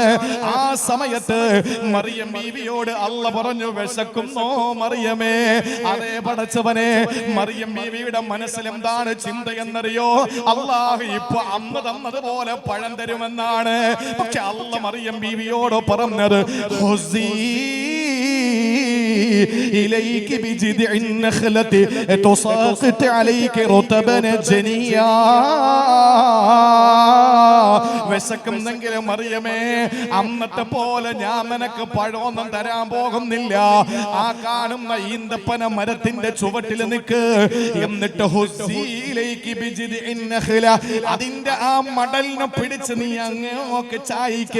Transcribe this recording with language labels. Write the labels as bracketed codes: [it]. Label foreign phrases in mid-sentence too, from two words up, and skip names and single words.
[ml] ആ സമയത്ത് മറിയം ബീവിയോട് അല്ല പറഞ്ഞു, വിശക്കുന്നോ മറിയമേ? അതേ പടച്ചവനെ, മറിയം ബീവിയുടെ മനസ്സിൽ എന്താണ് ചിന്തയെന്നറിയോ? അല്ലാഹു ഇപ്പൊ അന്ന് തന്നതുപോലെ പഴം തരുമെന്നാണ്. പക്ഷെ അല്ല മറിയം ബീവിയോട് പറഞ്ഞത്, [ar] إليك بجذع النخلة تساقط عليك رطبا جنيا. [ml] വിശക്കുന്നെങ്കിലും മറിയമേ, അന്നത്തെ പോലെ ഞാൻ നിനക്ക് പഴമൊന്നും തരാൻ പോകുന്നില്ല. ആ കാണുന്ന ഈന്തപ്പന മരത്തിന്റെ ചുവട്ടിൽ നിൽക്ക്. എന്നിട്ട് അതിന്റെ ആ മടലിനെ പിടിച്ച് നീ അങ്ങോട്ട് ചായ്ക്ക്.